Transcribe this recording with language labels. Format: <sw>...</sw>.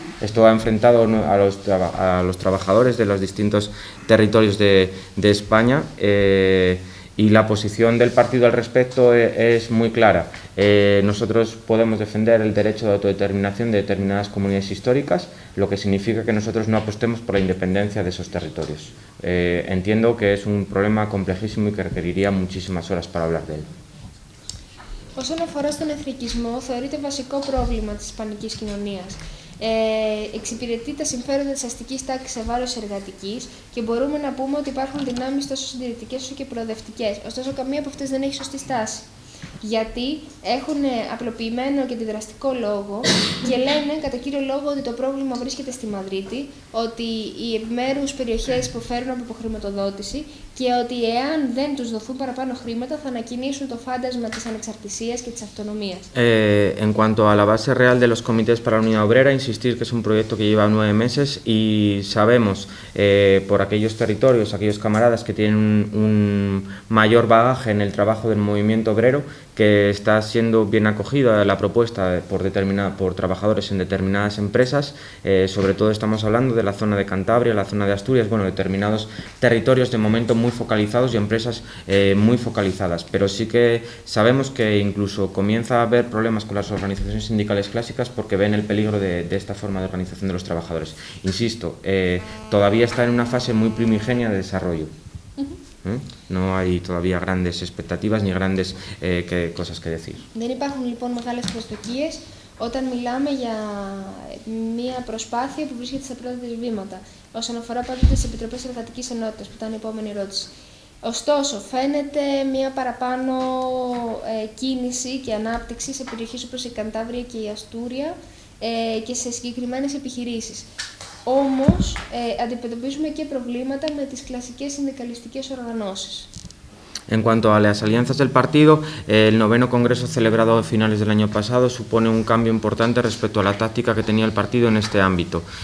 <es>Esto ha enfrentado a los trabajadores de los distintos territorios de España, y la posición del partido al respecto es muy clara. Nosotros podemos defender el derecho de autodeterminación de determinadas comunidades históricas, lo que significa que nosotros no apostemos por la independencia de esos territorios. Entiendo que es un problema complejísimo y que requeriría muchísimas horas para hablar de él.</es> <el>Όσον αφορά στον εθνικισμό, θεωρείται βασικό πρόβλημα της ισπανικής κοινωνίας. Εξυπηρετεί τα συμφέροντα της αστικής τάξης σε βάρος εργατικής και μπορούμε να πούμε ότι υπάρχουν δυνάμεις τόσο συντηρητικές όσο και προοδευτικές. Ωστόσο, καμία από αυτές δεν έχει σωστή στάση. Γιατί έχουν απλοποιημένο και αντιδραστικό λόγο και λένε κατά κύριο λόγο ότι το πρόβλημα βρίσκεται στη Μαδρίτη, ότι οι επιμέρους περιοχές υποφέρουν από υποχρηματοδότηση και ότι εάν δεν τους δοθούν παραπάνω χρήματα θα ανακοινήσουν το φάντασμα της ανεξαρτησίας και της αυτονομίας.</el> <es>En cuanto a la base real de los comités para la Unidad Obrera, insistir que es un proyecto que lleva 9 meses y sabemos por aquellos territorios, aquellos camaradas que tienen un mayor bagaje en el trabajo del movimiento obrero, que está siendo bien acogida la propuesta por trabajadores en determinadas empresas. Sobre todo estamos hablando de la zona de Cantabria, la zona de Asturias, bueno, determinados territorios de momento muy focalizados y empresas muy focalizadas, pero sí que sabemos que incluso comienza a haber problemas con las organizaciones sindicales clásicas porque ven el peligro de esta forma de organización de los trabajadores. Insisto, todavía está en una fase muy primigenia de desarrollo. No hay todavía grandes expectativas ni grandes cosas que decir.</es> <el>Δεν υπάρχουν λοιπόν μεγάλες προσδοκίες όταν μιλάμε για μια προσπάθεια που βρίσκεται στα πρώτα της βήματα. Όσον αφορά πάντοτε τις Επιτροπές Εργατικής Ενότητας, που ήταν η επόμενη ερώτηση. Ωστόσο, φαίνεται μια παραπάνω κίνηση και ανάπτυξη σε περιοχές όπως η Καντάβρια και η Αστούρια και σε συγκεκριμένες επιχειρήσεις. Όμως, αντιμετωπίζουμε και προβλήματα με τις κλασικές συνδικαλιστικές οργανώσεις.</el> <es>En cuanto a las alianzas del partido, el 9º Congreso celebrado a finales del año pasado supone un cambio importante respecto a la táctica que tenía el partido en este ámbito.</es>